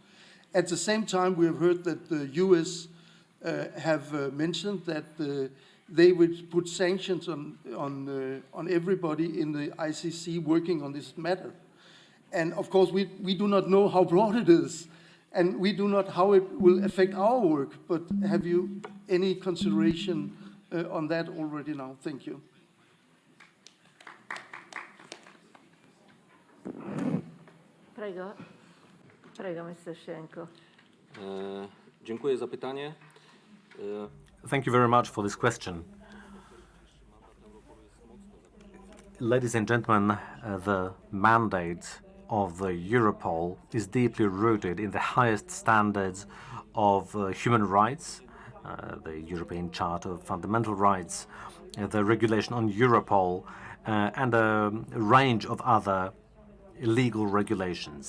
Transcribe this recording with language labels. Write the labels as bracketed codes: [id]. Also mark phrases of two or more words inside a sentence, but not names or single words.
[en] At the same time, we have heard that the US have mentioned that they would put sanctions on everybody in the ICC working on this matter. And of course, we do not know how broad it is, and we do not how it will affect our work, but have you any consideration on that already now? Thank you. [it] Prego. Prego, Mr. Sienko. [pl] Dziękuję za pytanie. [en] Thank you very much for this question. Ladies and gentlemen, the mandate of the Europol is deeply rooted in the highest standards of human rights, the European Charter of Fundamental Rights, the regulation on Europol, and a range of other legal regulations.